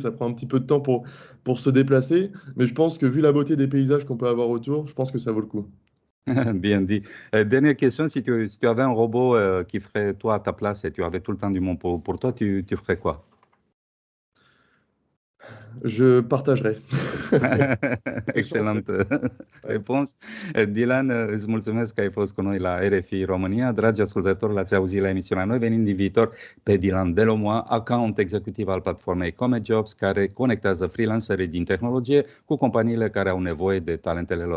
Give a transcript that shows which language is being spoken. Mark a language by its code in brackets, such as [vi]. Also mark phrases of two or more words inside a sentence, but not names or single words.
[fr] Ça prend un petit peu de temps pour se déplacer. Mais je pense que vu la beauté des paysages qu'on peut avoir autour, je pense que ça vaut le coup. Bien dit. Dernière question, si tu avais un robot qui ferait toi à ta place et tu avais tout le temps du monde pour toi, tu ferais quoi? Je partagerai. [ro] Excelentă răspuns. Dylan, îți mulțumesc că ai fost cu noi la RFI România. Dragi ascultători, l-ați auzit la emisiunea Noi venim din viitor pe Dylan Delomoa, [en] account executiv [ro] al platformei Comet Jobs, care conectează freelancerii din tehnologie cu companiile care au nevoie de talentele lor.